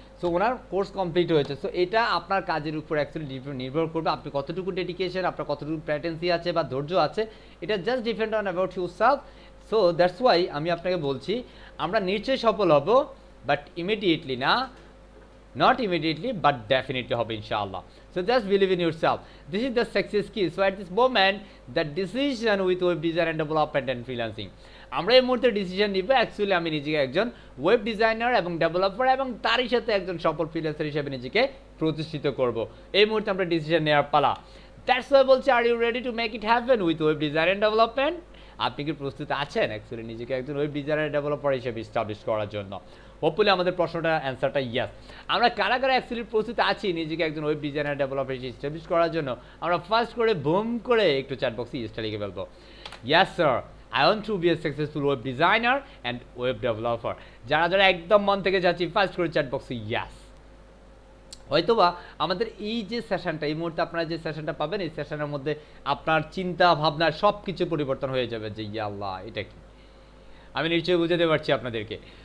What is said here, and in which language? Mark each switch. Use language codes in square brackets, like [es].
[bn] So ওনার course complete হয়েছে। So এটা আপনার কাজের উপর অ্যাকচুয়ালি নির্ভর করবে, আপনি কতটুকু ডেডিকেশন, আপনার কতটুকু প্যাটেন্সি আছে বা ধৈর্য আছে, এটা [en] Just depend on about yourself. So that's why [bn] আমি আপনাকে বলছি আমরা নিশ্চয়ই সফল হব, [en] but immediately [bn] না, [en] not immediately but definitely [bn] হবে ইনশাআল্লাহ। [en] So just believe in yourself, this is the success key. So at this moment the decision with web design and development and freelancing, [bn] আমরা এই মুহূর্তে ডিসিশন নিব অ্যাকচুয়ালি আমি নিজেকে একজন ওয়েব ডিজাইনার এবং ডেভেলপার এবং তারই সাথে একজন সফল ফ্রিল্যান্সার হিসেবে নিজেকে প্রতিষ্ঠিত করব। এই মুহূর্তে আমরা ডিসিশন নেওয়ার পালা। [en] That's why বলছি, are you ready to make it happen with web design and development? [bn] আপনি কি প্রস্তুত আছেন অ্যাকচুয়ালি নিজেকে একজন ওয়েব ডিজাইনার ডেভেলপার হিসেবে এস্টাবলিশ করার জন্য? হোপফুলি আমাদের প্রশ্নটা অ্যান্সারটা ইয়েস। আমরা কারা কারা অ্যাকচুয়ালি প্রস্তুত আছি নিজেকে একজন ওয়েব ডিজাইনার ডেভেলপার হিসেবে এস্টাবলিশ করার জন্য? আমরা ফার্স্ট করে বুম করে একটু চ্যাট বক্সে ইয়েসটা লিখে ফেলবো। [en] Yes sir, I want to be a successful web designer and web developer। [bn] যারা যারা একদম মন থেকে যাচ্ছি ফার্স্ট করে চ্যাট বক্সে ইয়েস। হয়তোবা আমাদের এই যে সেশনটা, এই মুহূর্তে আপনারা যে সেশনটা পাবেন, এই সেশনের মধ্যে আপনার চিন্তা ভাবনা সব কিছু পরিবর্তন হয়ে যাবে যে ইয়া আল্লাহ এটা কি, আমি নিশ্চয়ই বুঝাতে পারছি আপনাদেরকে।